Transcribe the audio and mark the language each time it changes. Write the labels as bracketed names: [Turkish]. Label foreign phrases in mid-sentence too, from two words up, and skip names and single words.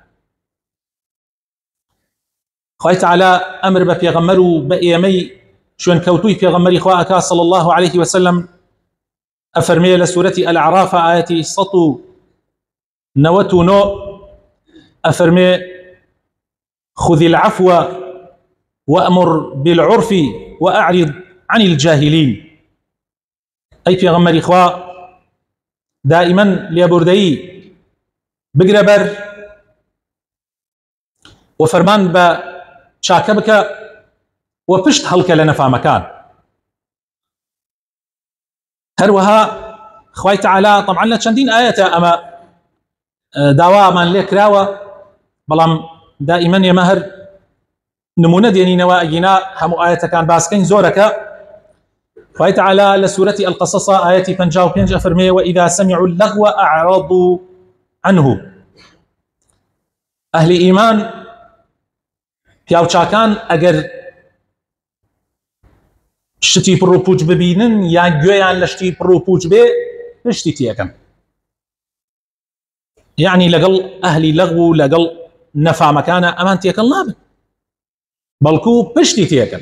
[Central Kurdish] خوای تەعالا ئەمر بە پێغەمبەر و بە ئێمەی شوێن کەوتووی پێغەمبەری خوا ئەکا [Arabic] صلی الله عليه وسلم، [Central Kurdish] ئەفەرمێ لە سوورەتی الأعراف ئاەتی 199 ئەفەرمێ: [Arabic] خذ العفو وأمر بالعرف وأعرض عن الجاهلين. [Central Kurdish] ئەی پێغەمبەری خوا، دائما لێبوردەیی بگرە بەر و فەرمان بە چاکە بکە و پشت هەڵکە لە نەفامەکان. هەروەها خوای تەعالا طبعا لە چەندین ئاەتە ئەمە داوامان لێ کراوە، بەڵام دائما ئێمە هەر نمونە دێنینەوە، ئەگینا هەموو ئاەتەکان باسکەین زۆرەکە. خوای تەعالا لە سوورەتی القەصەس ئاەتی 55 ئەفەرمێ: [Arabic] وإذا سمعوا اللغو أعرضوا عنه. [Central Kurdish] ئەهلی ئیمان، پیاوچاکان، ئەگەر شتی پڕ و پوچ ببینن یان گوێیان لە شتی پڕ و پوچ بێ، پشتی تێکەن. یعنی لەگەڵ ئەهلی لەغو و لەگەڵ نەفامەکانە ئەمان تێکەڵ نابن، بەڵکو پشتی تێکەن.